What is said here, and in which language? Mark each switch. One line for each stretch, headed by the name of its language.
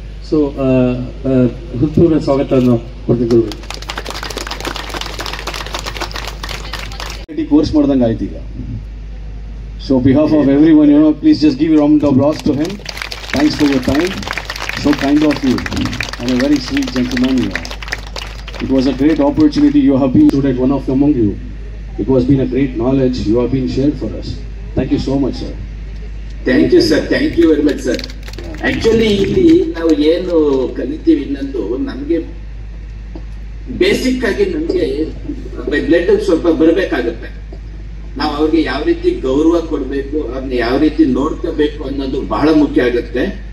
Kannada: So ಹೃತ್ಪೂರ್ವ ಸ್ವಾಗತವನ್ನು ಕೊಡ್ತೀವಿ ಗುರುಗಳು. ಕೋರ್ಸ್ ಮಾಡ್ದಂಗೆ ಆಯ್ತು ಈಗ.
English: So behalf of every one, please just give round of applause to him. Thanks for your time. So kind of you and a very sweet gentleman you are. It was a great opportunity you have been student, one of among you. It was been a great knowledge you have been shared for us. Thank you so much, sir. Thank you, sir. Thank you very much, sir.
Kannada: Actually, ಇಲ್ಲಿ ನಾವು ಏನು ಕಲಿತೀವಿ ಇನ್ನೊಂದು, ನಮಗೆ basic ಆಗಿ ನಮಗೆ blood ಸ್ವಲ್ಪ ಬರಬೇಕಾಗುತ್ತೆ. ನಾವು ಅವ್ರಿಗೆ ಯಾವ ರೀತಿ ಗೌರವ ಕೊಡಬೇಕು, ಅವ್ರನ್ನ ಯಾವ ರೀತಿ ನೋಡ್ಕೋಬೇಕು ಅನ್ನೋದು ಬಹಳ ಮುಖ್ಯ ಆಗುತ್ತೆ.